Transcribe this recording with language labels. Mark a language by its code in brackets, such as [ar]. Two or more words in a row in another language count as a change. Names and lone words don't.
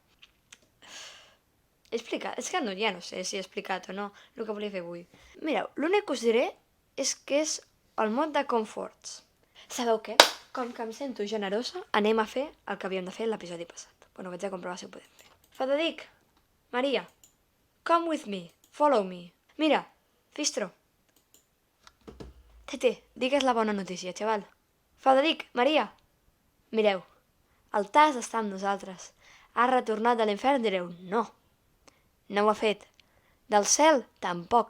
[ca] He explicat? És que no, ja no sé si he explicat o no el que volia fer avui. Mireu, l'únic que us diré és que és el mod de Comforts. Sabeu què? Com que em sento generosa, anem a fer el que havíem de fer l'episodi passat. Bueno, vaig a comprovar si ho podem fer. Frederic, Maria, [en] come with me, follow me. [ca] Mira, Fistro. Tete, digues la bona notícia, xaval. Frederic, Maria. Mireu, El Tas està amb nosaltres. Ha retornat de l'infern, direu, no. No ho ha fet. Del cel, tampoc.